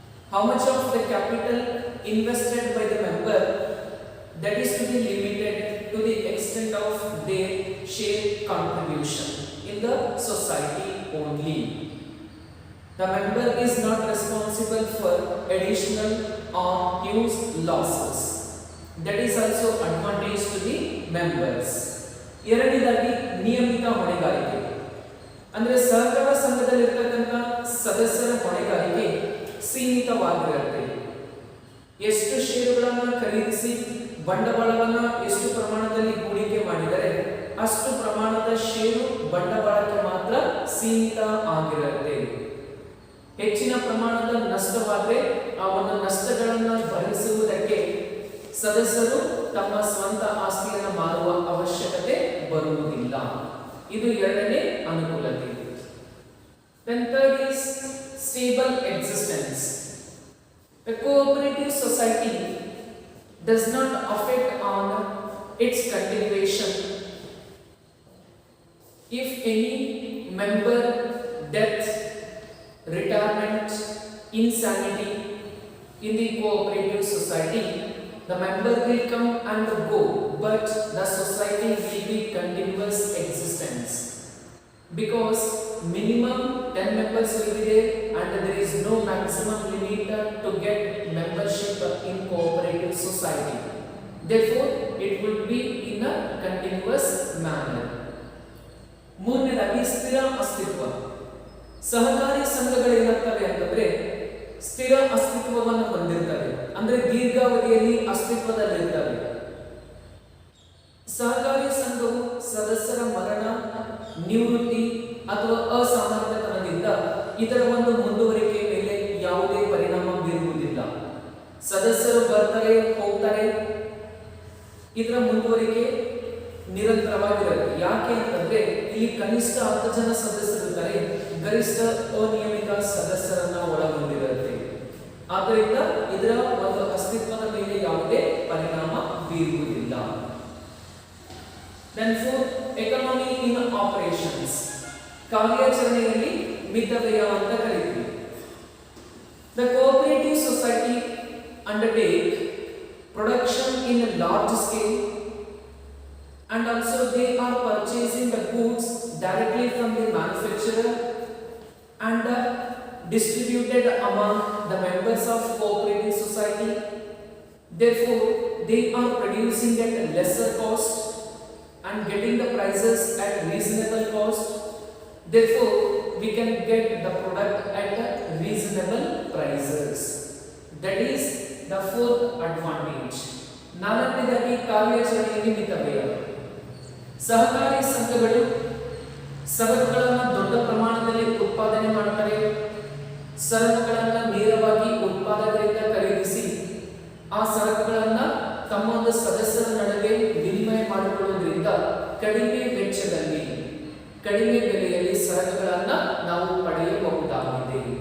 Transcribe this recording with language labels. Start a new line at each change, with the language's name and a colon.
English: How much of the capital invested by the member, that is to be limited to the extent of their share contribution in the society only. The member is not responsible for additional or huge losses. That is also advantage to the members.
Kannada: ಎರಡನೇದಾಗಿ ನಿಯಮಿತ ಹೊಣೆಗಾರಿಕೆ. ಅಂದ್ರೆ ಸಹಕಾರ ಸಂಘದಲ್ಲಿ ಇರತಕ್ಕಂತ ಸದಸ್ಯರ ಹೊಣೆಗಾರಿಕೆ ಸೀಮಿತವಾಗಿರುತ್ತೆ. ಎಷ್ಟು ಷೇರುಗಳನ್ನು ಖರೀದಿಸಿ ಬಂಡವಾಳವನ್ನ ಎಷ್ಟು ಪ್ರಮಾಣದಲ್ಲಿ ಹೂಡಿಕೆ ಮಾಡಿದರೆ ಅಷ್ಟು ಪ್ರಮಾಣದ ಷೇರು ಬಂಡವಾಳಕ್ಕೆ ಮಾತ್ರ ಸೀಮಿತ ಆಗಿರುತ್ತೆ. ಹೆಚ್ಚಿನ ಪ್ರಮಾಣದ ನಷ್ಟವಾದರೆ ಆ ಒಂದು ನಷ್ಟಗಳನ್ನು ಭರಿಸುವುದಕ್ಕೆ ಸದಸ್ಯರು ತಮ್ಮ ಸ್ವಂತ ಆಸ್ತಿಯನ್ನು ಮಾರುವ ಅವಶ್ಯಕತೆ ಬರುವುದಿಲ್ಲ. ಇದು ಎರಡನೇ ಅನುಕೂಲತೆ.
English: Then third is stable existence. A cooperative society does not affect on its continuation if any member death, retirement, insanity in the cooperative society. The member will come and go, but the society will be continuous existence, because minimum 10 members will be there and there is no maximum limit to get membership in cooperative society. therefore it would be in a continuous manner.
Kannada: ಮೂರನೇದಾಗಿ ಸ್ಥಿರ ಅಸ್ತಿತ್ವ. ಸಹಕಾರಿ ಸಂಘಗಳೇನಾಗ್ತವೆ ಅಂತಂದ್ರೆ ಸ್ಥಿರ ಅಸ್ತಿತ್ವವನ್ನು ಹೊಂದಿರ್ತವೆ, ಅಂದ್ರೆ ದೀರ್ಘಾವಧಿಯಲ್ಲಿ ಅಸ್ತಿತ್ವದಲ್ಲಿರ್ತವೆ. ಸಹಕಾರಿ ಸಂಘವು ಸದಸ್ಯರ ಮರಣ, ನಿವೃತ್ತಿ ಅಥವಾ ಅಸಾಮರ್ಥ್ಯತನದಿಂದ ಇದರ ಒಂದು ಮುಂದುವರಿಕೆ ಮೇಲೆ ಯಾವುದೇ ಪರಿಣಾಮ ಬೀರುವುದಿಲ್ಲ. ಸದಸ್ಯರು ಬರ್ತಾರೆ ಹೋಗ್ತಾರೆ, ಇದರ ಮುಂದುವರಿಕೆ ನಿರಂತರವಾಗಿರುತ್ತೆ. ಯಾಕೆ ಅಂತಂದ್ರೆ ಇಲ್ಲಿ ಕನಿಷ್ಠ 10 ಜನ ಸದಸ್ಯರಿದ್ದಾರೆ, ಗರಿಷ್ಠ ಅನಿಯಮಿತ ಸದಸ್ಯರನ್ನ ಒಳಗೊಂಡಿರುತ್ತೆ. ಆದ್ದರಿಂದ ಇದರ ಒಂದು ಅಸ್ತಿತ್ವದ ಮೇಲೆ ಯಾವುದೇ ಪರಿಣಾಮ ಬೀರುವುದಿಲ್ಲ.
English: Then fourth, economy in operations.
Kannada: ಕಾರ್ಯಾಚರಣೆಯಲ್ಲಿ ಮಿತವ್ಯಯ ಅಂತ ಕರೀತೀವಿ.
English: The cooperative society undertake production in a large scale, and also they are purchasing the goods directly from the manufacturer and distributed among the members of cooperative society. Therefore they are producing at a lesser cost and getting the prices at reasonable cost. Therefore we can get the product at reasonable prices. That is the fourth advantage.
Kannada: ನಾಲ್ಕನೇದಾಗಿ ಕಾರ್ಯಾಚರಣೆಯಲ್ಲಿ ಮಿತವ್ಯಯ. ಸಹಕಾರಿ ಸಂಘಗಳು ಸರಕುಗಳನ್ನು ದೊಡ್ಡ ಪ್ರಮಾಣದಲ್ಲಿ ಉತ್ಪಾದನೆ ಮಾಡುತ್ತಾರೆ. ಸರಕುಗಳನ್ನು ನೇರವಾಗಿ ಉತ್ಪಾದಕರಿಂದ ಖರೀದಿಸಿ ಆ ಸರಕುಗಳನ್ನು ತಮ್ಮ ಒಂದು ಸದಸ್ಯರ ನಡುವೆ ವಿನಿಮಯ ಮಾಡಿಕೊಳ್ಳುವುದರಿಂದ ಕಡಿಮೆ ವೆಚ್ಚದಲ್ಲಿ ಕಡಿಮೆ ಬೆಲೆಯಲ್ಲಿ ಸರಕುಗಳನ್ನು ನಾವು ಪಡೆಯಬಹುದಾಗಿದೆ.